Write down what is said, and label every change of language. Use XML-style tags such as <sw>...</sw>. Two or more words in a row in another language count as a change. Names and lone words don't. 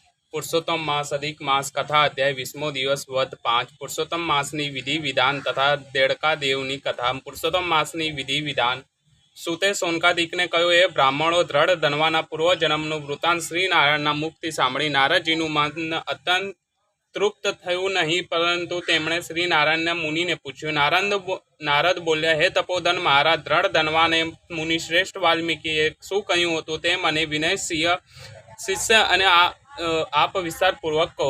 <gu>પુરુષોત્તમ માસ અધિક માસ કથા અધ્યાય 20મો દિવસ વધ 5 પુરુષોત્તમ માસની વિધિ વિધાન તથા દેડકા દેવની કથા પુરુષોત્તમ માસની વિધિ વિધાન સૂતે સોનકાદિકને કહ્યું એ બ્રાહ્મણો દ્રઢ ધનવાના પૂર્વજન્મનું વૃત્તાંત શ્રીનારાયણના મુખથી સાંભળી નારદજીનું મન અત્યંત તૃપ્ત થયું નહીં, પરંતુ તેમણે શ્રીનારાયણના મુનિને પૂછ્યું. નારદ બોલ્યા, હે તપોધન મહારાજ, દ્રઢ ધનવાને મુનિ શ્રેષ્ઠ વાલ્મીકીએ શું કહ્યું હતું તે મને વિનયસિંહ શિષ્ય અને આપ વિસ્તારપૂર્વક કહો.</gu>